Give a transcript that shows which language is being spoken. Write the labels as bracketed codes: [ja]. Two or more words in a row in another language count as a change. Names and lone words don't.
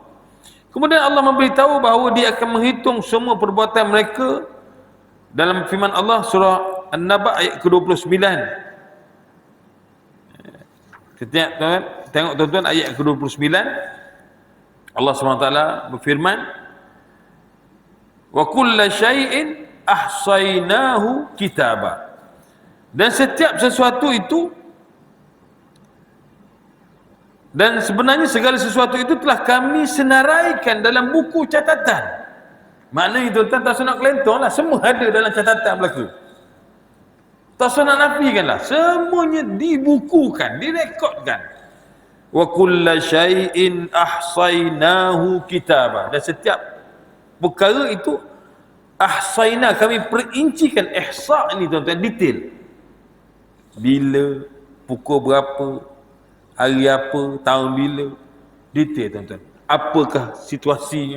[ms] Kemudian Allah memberitahu bahawa dia akan menghitung semua perbuatan mereka dalam firman Allah surah An-Naba ayat ke-29. Setiap tuan tengok tuan-tuan ayat ke-29, Allah SWT berfirman, [ar] وكل شيء أحصيناه كتابا. [ms] Dan setiap sesuatu itu, dan sebenarnya segala sesuatu itu telah kami senaraikan dalam buku catatan. Maknanya tuan-tuan tak nak kelentong lah, semua ada dalam catatan berlaku. Tak nak nafikan lah, semuanya dibukukan, direkodkan. [ar] وكل شيء أحصيناه كتابا. [ms] Dan setiap perkara itu ahsaina, kami perincikan. Ihsa ni tuan-tuan, detail. Bila, pukul berapa, hari apa, tahun bila, detail tuan-tuan. Apakah situasinya?